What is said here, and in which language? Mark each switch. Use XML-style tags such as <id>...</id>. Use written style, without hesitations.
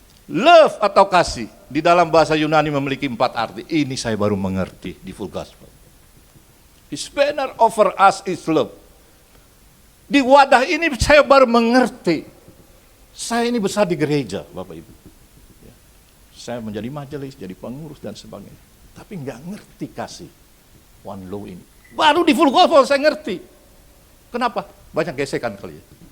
<id>Love atau kasih di dalam bahasa Yunani memiliki 4 arti. Ini saya baru mengerti di Full Gospel.</id> <en>His banner over us is love.</en> <id>Di wadah ini saya baru mengerti. Saya ini besar di gereja, Bapak Ibu. Saya menjadi majelis, jadi pengurus dan sebagainya. Tapi nggak ngerti kasih one law ini. Baru di Full Gospel saya ngerti. Kenapa? Banyak gesekan kali ya.</id>